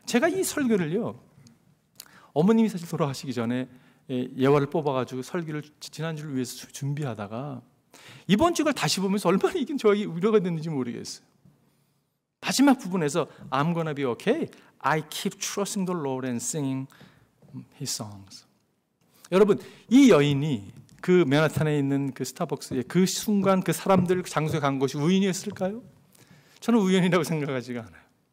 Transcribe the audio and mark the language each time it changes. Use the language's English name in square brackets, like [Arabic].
[Korean] 제가 이 설교를요, 어머님이 사실 돌아가시기 전에 예화를 뽑아가지고 설교를 지난주를 위해서 준비하다가 이번 주를 다시 보면서 얼마나 이게 저에게 위로가 됐는지 모르겠어요. 마지막 부분에서 [English] I'm gonna be okay. I keep trusting the Lord and singing His songs. [Korean] 여러분, 이 여인이 그 맨하탄에 있는 그 스타벅스에 그 순간 그 사람들 장소에 간 것이 우연이었을까요? 저는 우연이라고 생각하지가 않아요.